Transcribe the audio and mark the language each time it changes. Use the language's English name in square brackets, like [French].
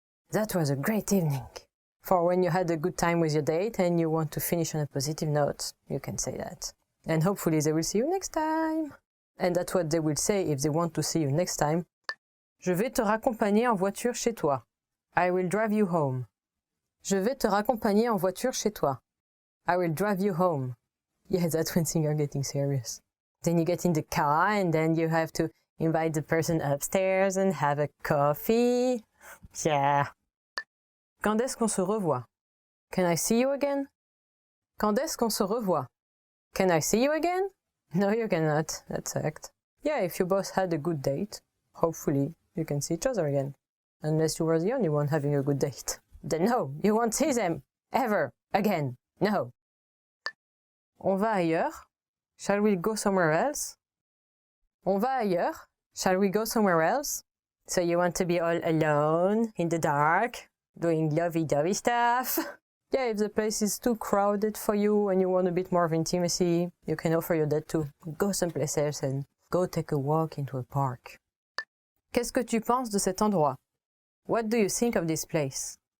[English] That was a great evening. For when you had a good time with your date and you want to finish on a positive note, you can say that. And hopefully they will see you next time. And that's what they will say if they want to see you next time. [French] Je vais te raccompagner en voiture chez toi. [English] I will drive you home. [French] Je vais te raccompagner en voiture chez toi. [English] I will drive you home. Yeah, that's when things are getting serious. Then you get in the car and then you have to invite the person upstairs and have a coffee. Yeah. [French] Quand est-ce qu'on se revoit? [English] Can I see you again? [French] Quand est-ce qu'on se revoit? [English] Can I see you again? No, you cannot. That's act. Yeah, if you both had a good date, hopefully you can see each other again. Unless you were the only one having a good date. Then no, you won't see them. Ever. Again. No. [French] On va ailleurs? [English] Shall we go somewhere else? [French] On va ailleurs? [English] Shall we go somewhere else? So you want to be all alone, in the dark, doing lovey-dovey stuff? Yeah, if the place is too crowded for you and you want a bit more of intimacy, you can offer your date to go someplace else and go take a walk into a park. [French] Qu'est-ce que tu penses de cet endroit? [English] What do you think of this place?